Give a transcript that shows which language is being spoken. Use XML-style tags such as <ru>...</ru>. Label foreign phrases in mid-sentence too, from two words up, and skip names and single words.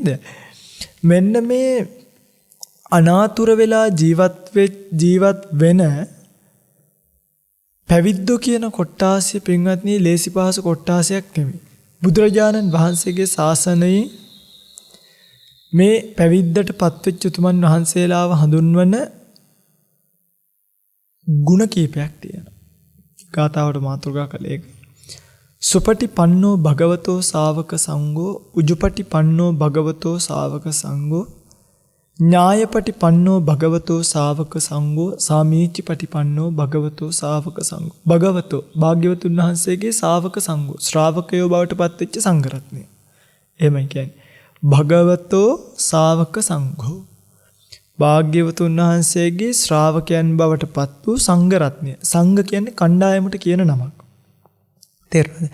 <si>මෙන්න මේ අනාතුර වෙලා ජීවත් වෙන පැවිද්දෝ කියන කොට්ටාසිය පින්වත්නි ලේසි පහසු කොට්ටාසයක් නෙමෙයි. බුදුරජාණන් වහන්සේගේ ශාසනයේ මේ පැවිද්දට පත්වෙච්ච උතුමන් වහන්සේලාව හඳුන්වන ගුණ කීපයක් තියෙනවා. ගාථාවට මාතෘකා කළේ</si> <pi>සුපටිපන්නෝ භගවතෝ ශාවක සංඝෝ උජුපටිපන්නෝ භගවතෝ ශාවක සංඝෝ ඥායපටිපන්නෝ භගවතෝ ශාවක සංඝෝ සාමීචිපටිපන්නෝ භගවතෝ ශාවක සංඝෝ භගවතෝ</pi> <si>භාග්‍යවතුන් වහන්සේගේ</si> <pi>ශාවක සංඝෝ</pi> <si>ශ්‍රාවකයෝ බවට පත්වෙච්ච සංඝ රත්නය. එහෙමයි කියන්නේ</si> <pi>භගවතෝ ශාවක සංඝෝ</pi> <si>භාග්‍යවතුන් වහන්සේගේ ශ්‍රාවකයන් බවට පත් වූ සංඝ රත්නය. සංඝ කියන්නේ කණ්ඩායමට කියන නමක්. තේරුණාද?</si>